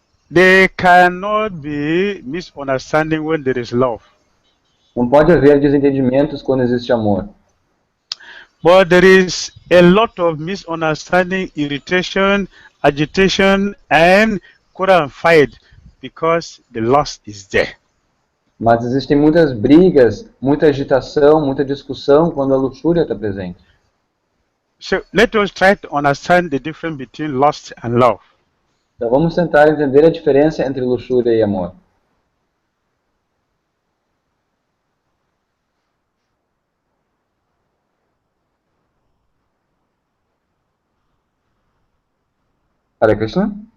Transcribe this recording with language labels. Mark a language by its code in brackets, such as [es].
[en] There cannot be misunderstanding when there is love. [pt] Não pode haver desentendimentos quando existe amor. [en] But there is a lot of misunderstanding, irritation, agitation, and quarrel and fight because the lust is there. [pt] Mas existem muitas brigas, muita agitação, muita discussão quando a luxúria está presente. [en] So let us try to understand the difference between lust and love. [pt] Então vamos tentar entender a diferença entre luxúria e amor. [sa] Hare Krishna?